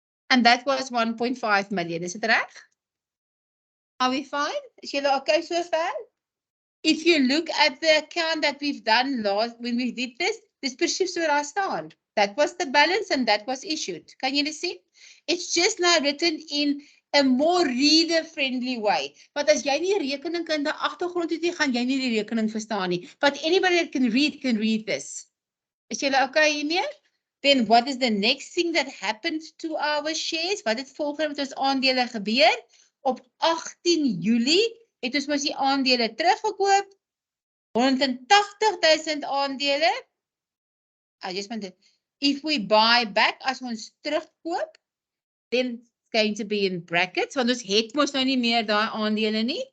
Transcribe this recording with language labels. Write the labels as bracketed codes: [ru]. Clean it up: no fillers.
[en] And that was 1.5 million. Is it reg? Are we fine? Is julle okay so far? If you look at the account that we've done when we did this [af] presies so daar staan. [en] That was the balance and that was issued. [af] Kan julle sien? [en] It's just now written in a more reader-friendly way. [af] But as jy nie rekeningkunde agtergrond het nie, gaan jy nie die rekening verstaan nie. [en] But anybody that can read this. [af] Is julle okay hiermee? [en] Then what is the next thing that happened to our shares? [af] Wat het volgende met ons aandele gebeur? Op 18 Julie het ons mos die aandele teruggekoop. 180,000 aandele. [en] I just want to, if we buy back, [af] as ons terugkoop, [en] then it's going to be in brackets, [af] want ons het mos nou nie meer daai aandele nie.